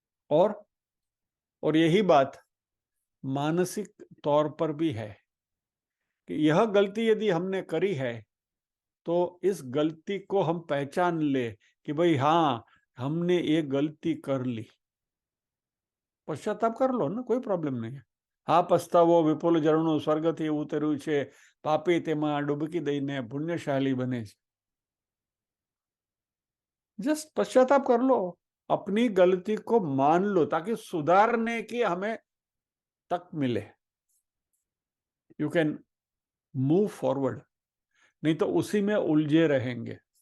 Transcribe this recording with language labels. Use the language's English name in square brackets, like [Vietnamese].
[Hindi] और यही बात मानसिक तौर पर भी है कि यह गलती यदि हमने करी है तो इस गलती को हम पहचान ले कि भाई हाँ, हमने ये गलती कर ली। पश्चाताप कर लो ना, कोई प्रॉब्लम नहीं है। [Gujarati] હા પસ્તાવો વિપુલ ઝરણું સ્વર્ગથી ઉતર્યું છે, પાપી તેમાં ડૂબકી દઈને પુણ્યશાલી બને છે। [Hindi] जस्ट पश्चाताप कर लो, अपनी गलती को मान लो, ताकि सुधारने की हमें तक मिले। [English] you can move forward, [Hindi] नहीं तो उसी में उलझे रहेंगे।